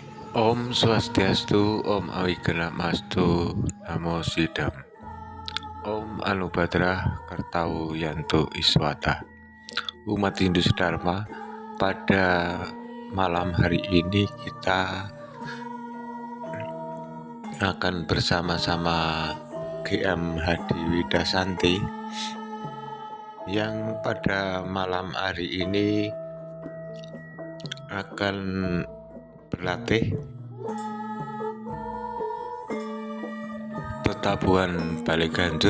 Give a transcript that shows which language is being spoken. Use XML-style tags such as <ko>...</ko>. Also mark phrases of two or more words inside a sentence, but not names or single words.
<sa>ॐ स्वस्त्यस्तु ॐ अविघ्नमस्तु नमः सिद्धम्. ॐ आ नो भद्राः क्रतवो यन्तु विश्वतः.</sa> <id>Umat Hindu Dharma, pada malam hari ini kita akan bersama-sama GM Hadi Widasanti yang pada malam hari ini akan berlatih Tetabuhan Baleganjur.</id>